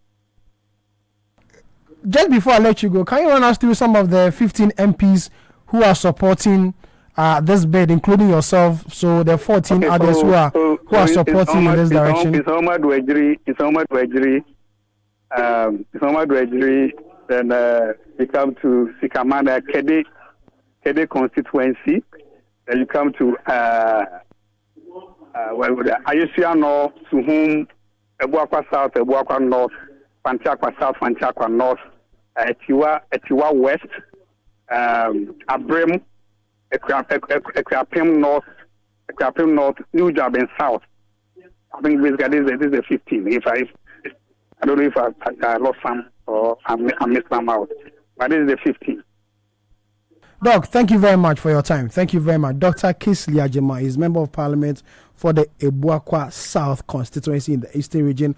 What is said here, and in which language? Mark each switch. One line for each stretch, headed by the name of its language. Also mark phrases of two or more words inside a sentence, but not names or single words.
English: Just before I let you go, can you run us through some of the 15 MPs who are supporting this bid, including yourself? So the 14 others who are supporting in this direction. It's Ahmad Wejiri. Then we come to Sikamana Kede constituency. Then you come to Ayesiano, Suhum, Ebuakwa South, Ebuakwa North, Fanchakwa South, Fanchakwa North, Etiwa West, Abrim, Ekwapim North, New Jabin South. I think basically this is the 15. I don't know if I lost some or I missed some out, but this is the 15. Doc, thank you very much for your time. Thank you very much. Dr. Kisley Ajema is Member of Parliament for the Ebuakwa South constituency in the Eastern Region.